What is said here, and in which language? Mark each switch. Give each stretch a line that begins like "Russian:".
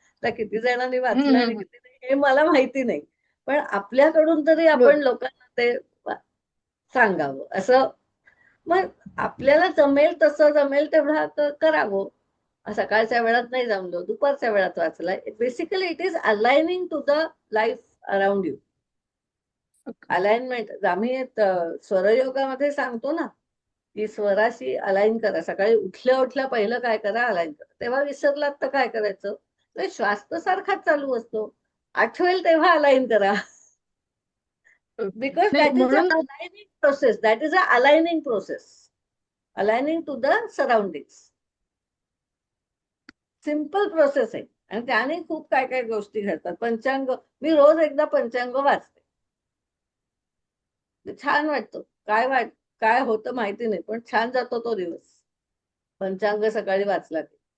Marathi: तर किती जणांनी वाचलं आणि किती नाही हे मला माहिती नाही, पण आपल्याकडून तरी आपण बरं. लोकांना ते सांगावं असं. मग आपल्याला जमेल तसं, जमेल तेवढा करावं. सकाळच्या वेळात नाही जमलो, दुपारच्या वेळात वाचलाय.
English: Basically it is aligning to the life around you.
Marathi: Alignment आम्ही स्वरयोगामध्ये सांगतो ना की स्वराशी अलाइन करा. सकाळी उठल्या उठल्या पहिलं काय करा, अलाइन करा. तेव्हा विसरलात तर काय करायचं? तर श्वास तर सारखाच चालू असतो, आठवेल तेव्हा अलाइन करा.
English: because
Marathi: नाही
English: that is a
Marathi: म्हणून
English: Aligning process. That is a aligning process. Aligning to the surroundings.
Marathi: Simple process आहे आणि त्याने खूप काय काय गोष्टी घडतात. पंचांग मी रोज एकदा पंचांग वाचते. छान वाटतं. काय होतं माहिती नाही, पण छान जातो तो दिवस पंचांग सकाळी वाचला की.